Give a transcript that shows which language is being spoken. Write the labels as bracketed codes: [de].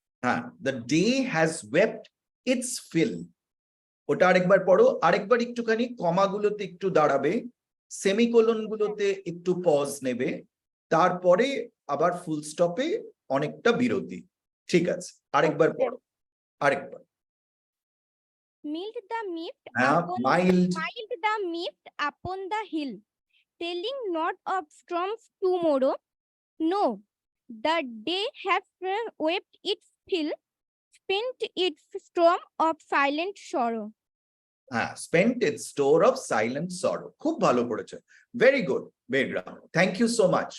[en] হ্যাঁ, the day has wept its fill. [bn] ওটা আরেকবার পড়ো, আরেকবার একটুখানি কমাগুলোতে একটু দাঁড়াবে, সেমিকোলন গুলোতে একটু পজ নেবে, তারপরে আবার ফুল স্টপে অনেকটা বিরতি। ঠিক আছে, আরেকবার পড়ো, আরেকবার। [en] Mild the mift [bn] হ্যাঁ, mild. [en] mild the mift upon the hill, telling not of storms tomorrow. No, the day hath wept its fill, spent its storm of silent sorrow. হ্যাঁ, spent its store of silent sorrow. [bn] খুব ভালো পড়েছে, [en] very good [bn] বেরগ্রাম, [en] Thank you so much.